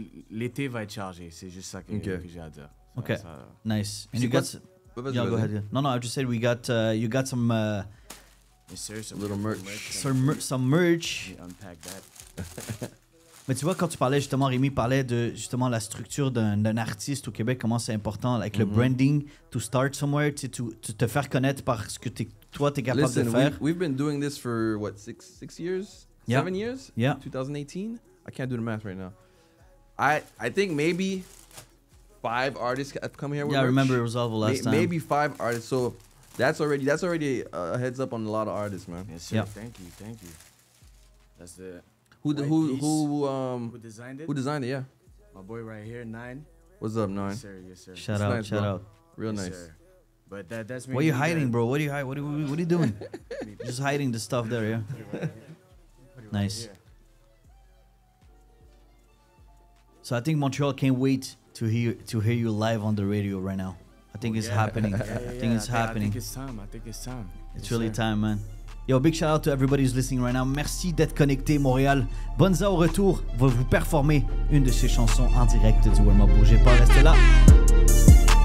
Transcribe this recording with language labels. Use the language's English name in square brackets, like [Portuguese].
[French] L'été va être chargé, c'est juste ça que j'ai à dire. [English] Okay, nice. And you got... go ahead. No, I just said you got some... little merch. Some merch. Unpack that. [French] Mais tu vois, quand tu parlais justement, Rémi parlait de justement la structure d'un artiste au Québec, comment c'est important, like le branding, [English] to start somewhere, [French] te faire connaître par ce que toi, t'es capable de faire. [English] We've been doing this for, what, 6 years? 7 years? 2018? I can't do the math right now. I think maybe 5 artists have come here with I merch. remember Resolve last time. Maybe 5 artists. So that's already a heads up on a lot of artists, man. Yes, sir. Thank you. That's the who designed it? Who designed it? Yeah. My boy right here, 9. What's up, 9? Yes, sir. Shout out. Real yes, nice. Sir. But that's me. What are you hiding, bro? What are you doing? Just hiding the stuff there, yeah. Nice. So I think Montreal can't wait to hear you live on the radio right now. I think it's happening. I think it's happening. I think it's time. It's really time, man. Yo, big shout out to everybody who's listening right now. [French] Merci d'être connecté, Montréal. Bonza au retour va vous performer une de ses chansons en direct du Warm Up. Bougez pas, restez là.